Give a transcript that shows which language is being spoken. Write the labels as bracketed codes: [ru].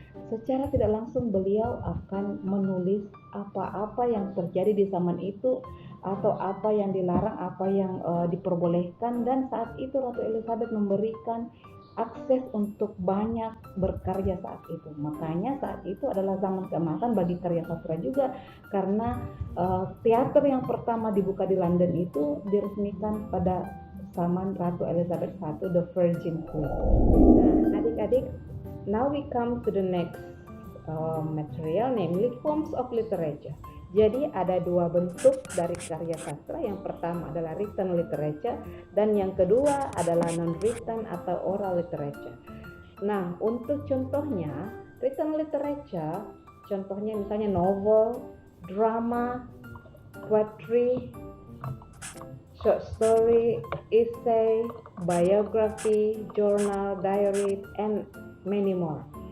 [id] Secara tidak langsung beliau akan menulis apa-apa yang terjadi di zaman itu atau apa yang dilarang, apa yang diperbolehkan, dan saat itu Ratu Elizabeth memberikan akses untuk banyak berkarya saat itu. Makanya saat itu adalah zaman keemasan bagi karya sastra juga, karena teater yang pertama dibuka di London itu diresmikan pada zaman Ratu Elizabeth I, the Virgin Queen. Nah, adik-adik, [en] now we come to the next material, namely forms of literature. [id] Jadi ada dua bentuk dari karya sastra. Yang pertama adalah written literature dan yang kedua adalah non-written atau oral literature. Nah, untuk contohnya written literature, contohnya misalnya novel, drama, poetry, short story, essay, biography, journal, diary, [en] and many more.